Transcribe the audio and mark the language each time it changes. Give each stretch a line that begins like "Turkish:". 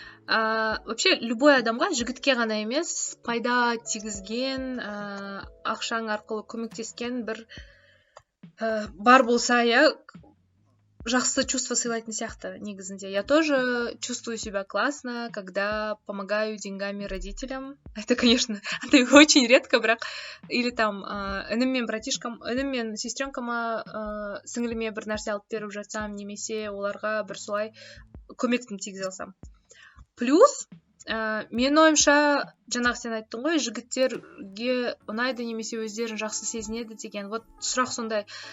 Russian: Вообще,
Kazakh: любой адамға, жігітке ғана емес, пайда тигізген, ақшаң арқылы көмектескен бір бар болса, я жақсы чувство сыйлайтын сияқты негізінде.
Russian: Я тоже чувствую себя классно, когда помогаю деньгами родителям. Это, конечно, очень редко,
Kazakh: бірақ
Russian: или там
Kazakh: інім мен братишкам, інім мен сестренкама сіңіліме бір нәрсе алып беріп жатсам, немесе оларға бір солай көмектім тигізе алсам. Плюс, мен ойымша, жаңағы сен айттың ғой, жігіттерге ұнайды немесе өздерін жақсы сезінеді деген. Вот сұрақ сондай.